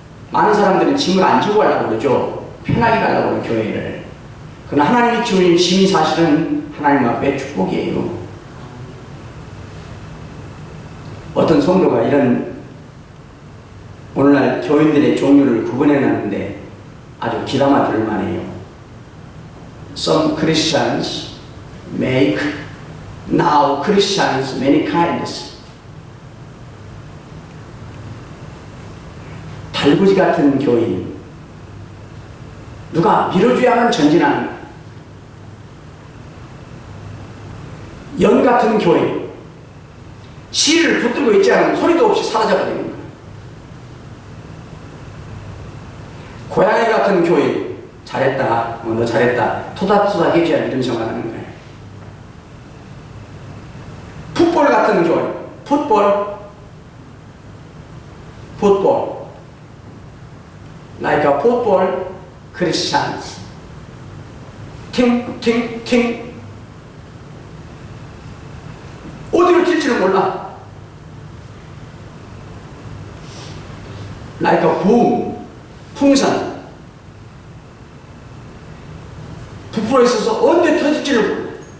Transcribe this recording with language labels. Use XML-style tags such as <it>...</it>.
<ko>많은 사람들은 짐을 안 지고 가려고 그러죠. 편하게 가려고 그러는 교회를. 그러나 하나님이 주신 짐이 사실은 하나님 앞에 축복이에요. 어떤 성도가 이런 오늘날 교인들의 종류를 구분해놨는데 아주 기담아 들을 만해요.</ko> <en>Some Christians make now Christians many kinds.</en> <ko>달구지 같은 교인, 누가 밀어줘야만 전진하는 연 같은 교인, 실을 붙들고 있지 않으면 소리도 없이 사라져버리는 거예요. 고양이 같은 교인, 잘했다, 너 잘했다, 토닥토닥 해줘야 믿음 생활하는 거예요. 풋볼 같은 교인, 풋볼,</ko> <en>like a football Christians. 팅.</en> <ko>어디로 튈지를 몰라.</ko> <en>like a boom, 풍선.</en> <ko>부풀어 있어서 언제 터질지를 몰라.</ko>